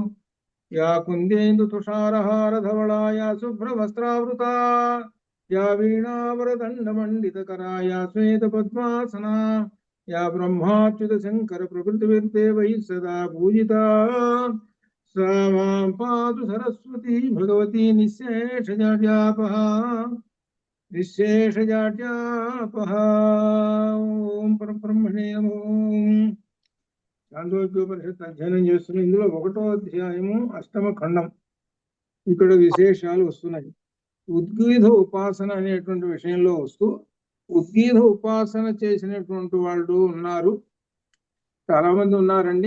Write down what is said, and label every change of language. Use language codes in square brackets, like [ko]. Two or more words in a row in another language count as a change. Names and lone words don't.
[sa] या कुन्देन्दुतुषारहारधवला या शुभ्रवस्त्रावृता या वीणावरदण्डमण्डितकरा या श्वेतपद्मासना या ब्रह्माच्युतशङ्करप्रभृतिभिर्देवैः सदा पूजिता सा मां पातु सरस्वती भगवती निःशेषजाड्यापहा निःशेषजाड्यापः। ఓం పరబ్రహ్మణే నమో. [te] చాందోగ్యోపనిషత్తు అధ్యయనం చేస్తున్న ఇందులో 1వ అధ్యాయము 8వ ఖండం. ఇక్కడ విశేషాలు వస్తున్నాయి. ఉద్గీత ఉపాసన అనేటువంటి విషయంలో వస్తూ ఉద్గీత ఉపాసన చేసినటువంటి వాళ్ళు ఉన్నారు, చాలా మంది ఉన్నారండి.